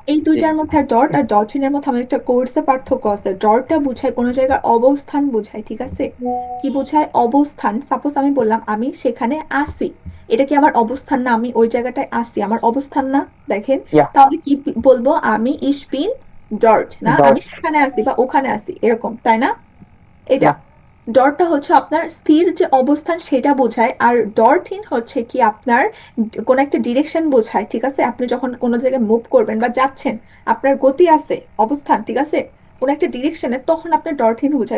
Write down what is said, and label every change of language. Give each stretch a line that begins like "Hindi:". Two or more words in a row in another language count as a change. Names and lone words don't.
Bangla: এই দুইটার মধ্যে আর ডট আর ডটহীনের মধ্যে আমার একটা কোর্সে পার্থক্য আছে। ডটটা বোঝায় কোনো জায়গার অবস্থান বোঝায়, ঠিক আছে কি বোঝায় অবস্থান, সাপোজ আমি বললাম আমি সেখানে আসি, এটা কি আমার অবস্থান না, আমি ওই জায়গাটায় আসি আমার অবস্থান না, দেখেন
English: Yeah.
Bangla: তাহলে কি বলবো, আমি
German: ich bin dort
Bangla: না,
German: Dort.
Bangla: আমি সেখানে আসি বা ওখানে আসি এরকম তাই না? এটা ডটটা হচ্ছে আপনার স্থির যে অবস্থান সেটা বোঝায়, আর ডটহীন হচ্ছে কি আপনার কোন একটা ডিরেকশন বোঝায়, ঠিক আছে আপনি যখন কোনো জায়গায় মুভ করবেন বা যাচ্ছেন আপনার গতি আছে অবস্থান, ঠিক আছে কোনো একটা ডিরেকশনে, তখন আপনার ডরথিন বোঝায়।